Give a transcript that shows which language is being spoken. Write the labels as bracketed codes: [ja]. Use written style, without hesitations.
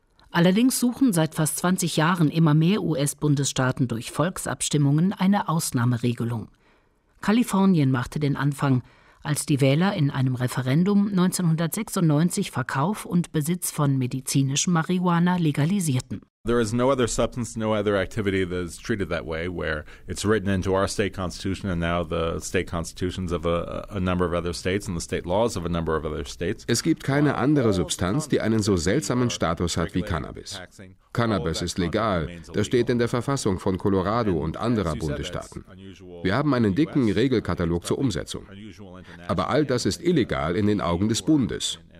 [de] Allerdings suchen seit fast 20 Jahren immer mehr US-Bundesstaaten durch Volksabstimmungen eine Ausnahmeregelung. Kalifornien machte den Anfang, als die Wähler in einem Referendum 1996 Verkauf und Besitz von medizinischem Marihuana legalisierten. [en] There is no other substance, no other activity that is treated that way, where it's written into our state constitution and now the state constitutions of a number of other states and the state laws of a number of other states. [de] Es gibt keine andere Substanz, die einen so seltsamen Status hat wie Cannabis. Cannabis ist legal, das steht in der Verfassung von Colorado und anderer Bundesstaaten. Wir haben einen dicken Regelkatalog zur Umsetzung. Aber all das ist illegal in den Augen des Bundes.